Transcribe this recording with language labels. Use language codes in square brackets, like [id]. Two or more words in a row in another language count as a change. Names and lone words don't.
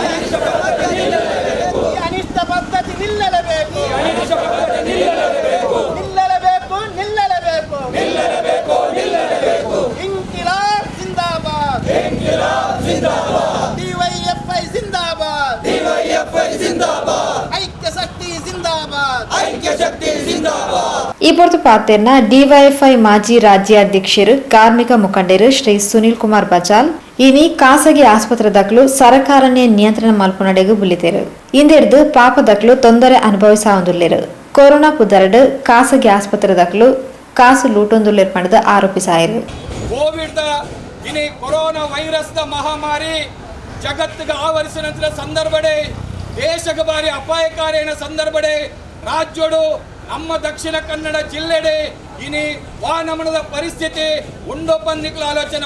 [hi] इंक़िलाब ज़िंदाबाद. ಡಿವೈಎಫ್ಐ ಜಿಂದಾಬಾದ್. [kn] ಐಕ್ಯ ಶಕ್ತಿ ಜಿಂದಾಬಾದ್. [tcy] ಈ ಹೊರತು ಪಾತೆರ್ನ ಡಿವೈಎಫ್ಐ ಮಾಜಿ ರಾಜ್ಯಾಧ್ಯಕ್ಷರು ಕಾರ್ಮಿಕ ಮುಖಂಡರು ಶ್ರೀ ಸುನೀಲ್ ಕುಮಾರ್ ಬಜಾಲ್ ಇನಿ ಖಾಸಗಿ ಆಸ್ಪತ್ರೆದಕ್ಲು ಸರಕಾರನೇ ನಿಯಂತ್ರಣ ಮಲ್ಪನಡೆಗೂ ಬುಲಿತೆರು ಇಂದೆರ್ದು ಪಾಪದಕ್ಲು ತೊಂದರೆ ಅನುಭವಿಸಾವಂದುಲ್ಲೆರು ಕೊರೋನಾ ಪುದರಡು ಖಾಸಗಿ ಆಸ್ಪತ್ರೆದಕ್ಲು ಕಾಸು ಲೂಟೊಂದುಲ್ಲೆರು ಪಡೆದು ಆರೋಪಿಸಾಯರು. ಕೋವಿಡ್ ಇನಿ ಕೊರೋನಾ ವೈರಸ್ ಮಹಾಮಾರಿ ಜಗತ್ತಿಗೆ ಆವರಿಸಿದ ಸಂದರ್ಭಡೆ ದೇಶಕ್ಕೆ ಬಾರಿ ಅಪಾಯಕಾರಿಯ ಸಂದರ್ಭಡೆ ರಾಜ್ಯೋಡು ನಮ್ಮ ದಕ್ಷಿಣ ಕನ್ನಡ ಜಿಲ್ಲೆಡೆ ಇನಿ ವಾನಮನದ ಪರಿಸ್ಥಿತಿ ಉಂಡು ಬಂದಿಕ್ಲ ಆಲೋಚನೆ